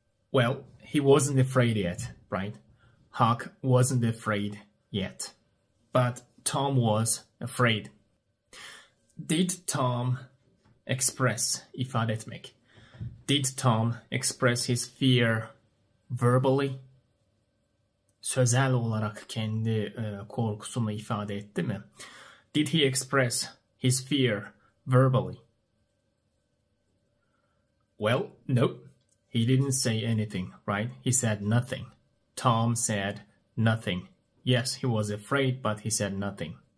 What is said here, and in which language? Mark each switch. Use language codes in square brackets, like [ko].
[en] Well, he wasn't afraid yet, right? Huck wasn't afraid yet. But Tom was afraid. Did Tom express, [tr] ifade etmek? [en] Did Tom express his fear verbally? [tr] Sözel olarak kendi korkusunu ifade etti mi? [en] Did he express his fear verbally? Well, no. He didn't say anything, right? He said nothing. Tom said nothing. Yes, he was afraid, but he said nothing.